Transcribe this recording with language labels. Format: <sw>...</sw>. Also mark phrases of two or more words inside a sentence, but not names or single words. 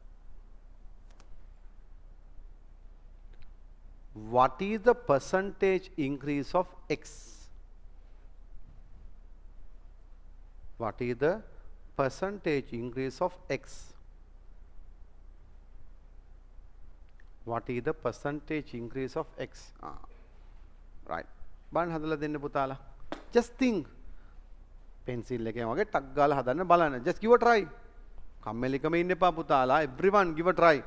<en>What is the percentage increase of x? What is the percentage increase of x? What is the percentage increase of x? Right.</en> <si>බලන්න හදලා දෙන්න පුතාලා.</si> <en>Just think.</en> <si>Pencil එකෙන් වගේ ටක් ගාලා හදන්න බලන්න.</si> <en>Just give a try.</en> <si>කම්මැලිකම ඉන්න එපා පුතාලා.</si> <en>Everyone give a try.</en>